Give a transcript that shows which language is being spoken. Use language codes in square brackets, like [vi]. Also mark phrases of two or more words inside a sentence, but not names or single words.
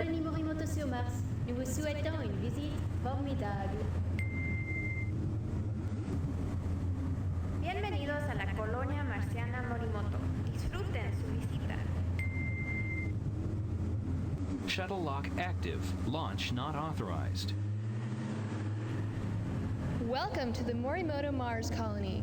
[fr] Colonie Morimoto sur Mars. Nous vous souhaitons une visite formidable. [es] colonia marciana Morimoto. Disfruten su visita. [en] Shuttle lock active. Launch not authorized. Welcome to the Morimoto Mars colony.